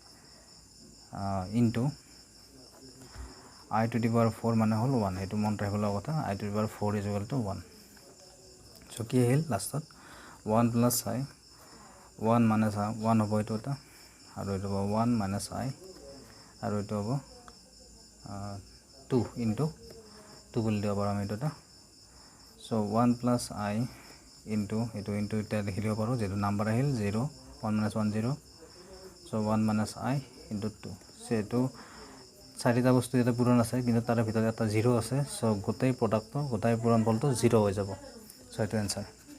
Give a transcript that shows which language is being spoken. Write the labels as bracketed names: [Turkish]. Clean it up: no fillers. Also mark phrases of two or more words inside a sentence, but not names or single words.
[English] into I to the power 4 [Assamese] মানে হল 1 এটো মন ৰাখিব কথা [English] I to the power 4 is equal to 1 so [Assamese] কি আহিল লাষ্টত [English] 1 plus I 1 minus 1 [Assamese] হ'ব এটো এটা আৰু এটো হ'ব [English] 1 minus I [Assamese] আৰু এটো হ'ব [English] 2 into 2 [Assamese] বুলি দিব পাৰো আমি এটা [English] so 1 plus I into [Assamese] এটো into এটা লিখি দিব পাৰো যেটো নাম্বাৰ আহিল [English] 0 1 minus 1 0 so 1 minus I into 2 [Assamese] সেটো চাৰিটা বস্তু এটা পূৰণ আছে কিন্তু তাৰ ভিতৰত এটা 0 আছে সো গোটেই প্ৰডাক্টটো গোটেই পূৰণফলটো 0 হৈ যাব সো এটো आंसर